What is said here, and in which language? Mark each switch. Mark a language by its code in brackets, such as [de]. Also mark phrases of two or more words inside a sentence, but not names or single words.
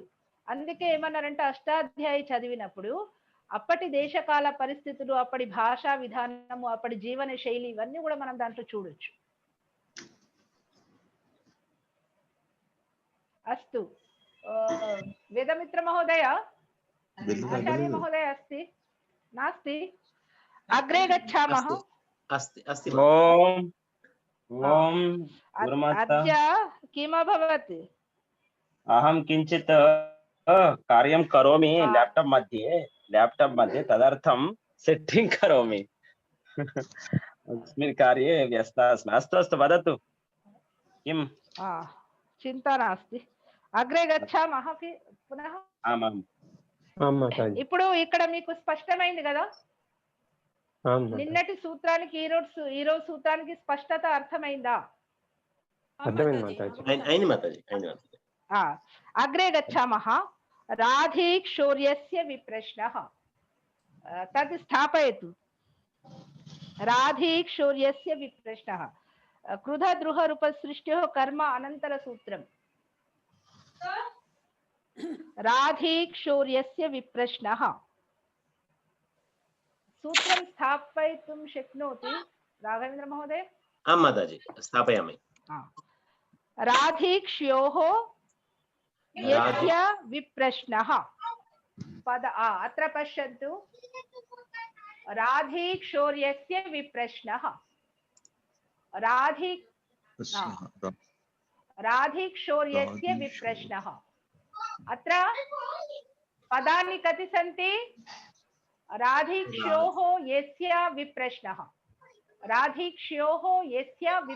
[te] అందుకే ఏమన్నారంటే అష్టాధ్యాయి చదివినప్పుడు అప్పటి దేశకాల పరిస్థితులు, అప్పటి భాషా విధానము, అప్పటి జీవన శైలి ఇవన్నీ కూడా మనం దాంట్లో చూడొచ్చు. [sa] అస్తు వేదమిత్ర మహోదయ, आचार्य महोदय अस्ति नास्ति? अग्रे गच्छामः. अद्य किम् अभवत्? अहं किञ्चित् कार्यं करोमि लैपटॉप मध्ये तदर्थं सेट्टिंग् करोमि. अस्मिन् कार्ये व्यस्तः अस्मि. अस्तु वदतु किम्? चिन्ता नास्ति, अग्रे गच्छामः पुनः. आमाम्. [te] ఇప్పుడు ఇక్కడ మీకు స్పష్టమైంది కదా? నిన్నటి సూత్రానికి ఈ రోజు సూత్రానికి స్పష్టత అర్థమైందా? [sa] అగ్రే గచ్చామః. రాధీక్షోర్యస్య విప్రశ్నః తద్ స్థాపయతు. రాధీక్షోర్యస్య విప్రశ్నః క్రుధ ద్రుహ రూపసృష్ట్యోః కర్మ అనంతర సూత్రం. राधीक्षोर्यस्य विप्रश्नः सूत्रं स्थापयितुं शक्नोति राघवेन्द्र महोदय? आं माताजि, स्थापयामि. राधीक्ष्योः यस्य विप्रश्नः पद अत्र पश्यन्तु राधिक्षौर्यस्य विप्रश्नः राधिक्षौर्यस्य विप्रश्नः अत्र पदानि कति सन्ति राधिक्ष्योः यस्य विप्रश्नः राधिक्ष्योः